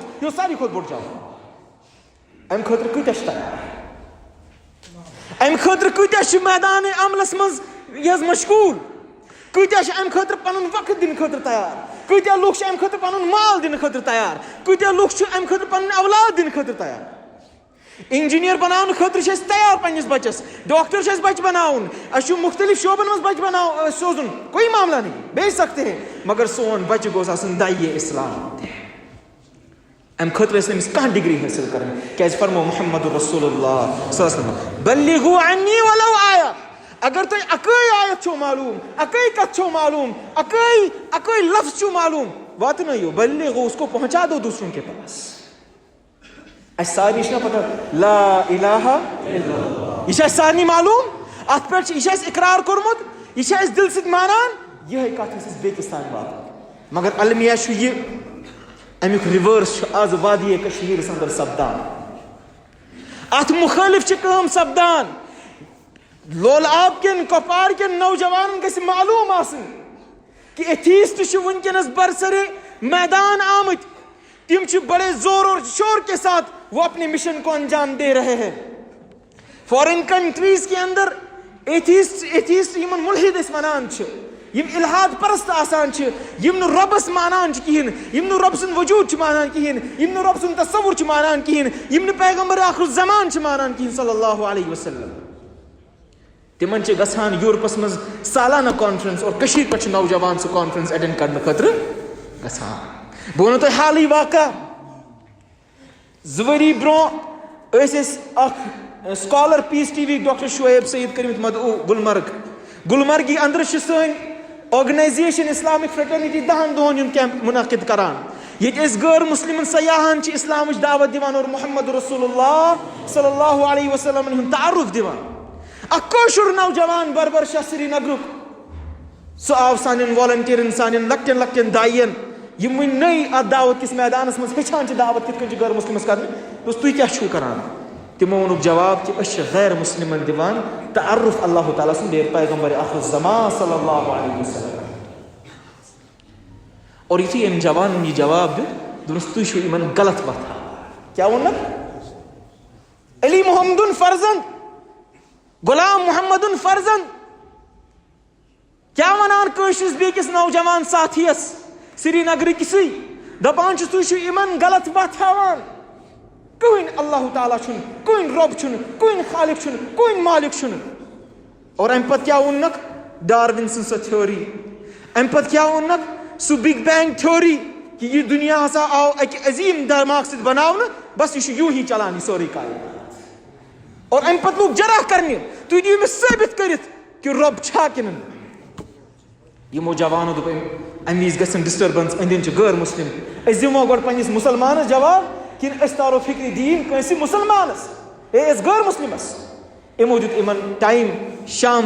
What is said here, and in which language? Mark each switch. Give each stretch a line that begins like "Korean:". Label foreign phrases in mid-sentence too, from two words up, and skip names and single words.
Kashmiri: یہِ اوس ساروی کھۄتہٕ بوٚڑ جواب. امہِ خٲطرٕ کۭتیاہ چھِ تیار امہِ خٲطرٕ کۭتیاہ چھِ میدان عملس منٛز یہِ حظ مشغوٗل کۭتیاہ چھِ امہِ خٲطرٕ پنُن وقت دِنہٕ خٲطرٕ تیار کۭتیاہ لُکھ چھِ امہِ خٲطرٕ پنُن مال دِنہٕ خٲطرٕ تیار کۭتیاہ لُکھ چھِ امہِ خٲطرٕ پنٕنۍ اولاد دِنہٕ خٲطرٕ تیار. انجینئر بناونہٕ خٲطرٕ چھِ أسۍ تیار پننس بچس ڈاکٹر چھِ اَسہِ بچہِ بناوُن اَسہِ چھُ مختلف شعبن منٛز بچہِ سوزُن
Urdu: کوئی معاملہ نہیں بھیج سکتے ہیں
Kashmiri: مگر سون بچہِ گوٚژھ آسُن دایہِ اسلام. امہِ خٲطرٕ ٲسۍ أمِس کانٛہہ ڈگری حٲصِل کرٕنۍ کیازِ فرمو محمد رسول اللہ
Arabic: صلی اللہ علیہ وسلم بلغوا عنی ولو آیہ.
Kashmiri: اگر تۄہہِ اکٲے آیت چھو معلوم اکٲے کتھ چھو معلوم اکٲے لفظ چھو معلوم واتنٲیِو بلغوا
Urdu: اس کو پہنچا دو دوسروں کے پاس.
Kashmiri: اَسہِ سارنٕے چھِنہ پتہ
Arabic: لا الہ الا اللہ
Kashmiri: یہِ چھِ اَسہِ سارنٕے معلوم اتھ پٮ۪ٹھ یہِ چھِ اَسہِ اقرار کوٚرمُت یہِ چھِ اَسہِ دِلہٕ سۭتۍ مانان یِہے کتھ ٲسۍ أسۍ بیٚکِس تانۍ واتان. مگر المیہ چھُ یہِ امیُک رِوٲرس چھُ آز وادیے کشمیٖرس انٛدر سپدان. اتھ مُخٲلف چھِ کٲم سپدان. لولاب کٮ۪ن کۄپوارِ کٮ۪ن نوجوانن گژھِ معلوم آسٕنۍ کہ ایتھیسٹ چھِ وٕنکیٚنس برسرے میدان آمٕتۍ تم چھِ
Urdu: بڑے زور اور شور کے ساتھ وہ اپنے مشن کو انجام دے رہے ہیں.
English: foreign countries
Urdu: کے اندر
Kashmiri: ایتھیسٹ یمن ملحد اس ونان چھ یم الحاد پرست آسان چھ یم نو ربس مانان چھ کہین یم نو رب سن وجود چھ مانان کہین یم نو رب سن تصور چھ مانان کہین یم نو پیغمبر آخر الزمان چھ مانان کہین
Arabic: صلی اللہ علیہ وسلم
Kashmiri: تمن چھ گژھان یورپس مز سالانہ کانفرنس اور کشیر پہ چھ نوجوان سہ کانفرنس اٹینڈ کرنے خاطر گژھان بہ ونو تۄہہِ حالٕے واقعہ 2 ؤری برونٛہہ اکھ سکالر پیس ٹی وی ڈاکٹر شعیب سعید کٔرمٕتۍ مدعو گلمرگی اندر چھ سٲنۍ آرگنائزیشن اسلامک فریٹرنٹی 10 دۄہن ہُنٛد کیمپ منعقد کران ییٚتہِ أسۍ غٲر مسلمن سیاحن چھ اسلامٕچ دعوت دِوان اور محمد رسول اللہ
Arabic: صلی اللہ علیہ وسلم
Kashmiri: ہُنٛد تعارف دِوان اکھ کٲشُر نوجوان بربر شاہ سری نگرُک سُہ آو سانٮ۪ن والنٹیرن سانٮ۪ن لۄکٹٮ۪ن دایین یم وٕنۍ نٔے اتھ دعوت کِس میدانس منٛز ہیٚچھان چھِ دعوت کِتھ کٔنۍ چھِ غٲر مسلمس کرٕنۍ دوٚپُس تُہۍ کیٛاہ چھِو کران تمو ووٚنُکھ جواب کہ أسۍ چھِ غیر مسلمن دِوان تعارف اللہ تعالیٰ سُنٛد بیٚیہِ پیغمبر آخر الزمان
Arabic: صلی اللہ علیہ وسلم
Kashmiri: اور یُتھُے أمۍ جوانن یہِ جواب دیُت دوٚپنس تُہۍ چھِو یِمن غلط وتھ ہاوان کیٛاہ ووٚنکھ علی محمدُن فرزند غلام محمدُن فرزند کیٛاہ ونان کٲشرِس بیٚکِس نوجوان ساتھیس سری نگرٕکسٕے دپان چھُس تُہۍ چھِو یِمن غلط وتھ ہاوان کٕہٕنۍ اللہ تعالیٰ چھُنہٕ کٕہٕنۍ رۄب چھُنہٕ کٕہٕنۍ خالق چھُنہٕ کٕہٕنۍ مالک چھُنہٕ اور امہِ پتہٕ کیٛاہ ووٚننکھ ڈاروِن سٕنٛز سۄ تھیوری امہِ پتہٕ کیٛاہ ووٚننکھ سُہ
English: big bang theory
Kashmiri: کہ یہِ دُنیا ہسا آو اکہِ عظیٖم دماغ سۭتۍ بناونہٕ بس یہِ چھُ یوٗں ہی چلان یہِ سورُے کائنات اور امہِ پتہٕ لوگ جرح کرنہِ تُہۍ دِیِو مےٚ ثٲبت کٔرِتھ کہ رۄب چھا کِنہٕ نہٕ یِمو جوانو دوٚپ امہِ وِزِ گژھن ڈسٹربنس أنٛدۍ أنٛدۍ چھِ غٲر مسلم أسۍ دِمو گۄڈٕ پننس مسلمانس جواب کِنہٕ أسۍ تارو فکرِ دیٖن کٲنٛسہِ مسلمانس أسۍ غٲر مسلمس یِمو دیُت یِمن ٹایم شام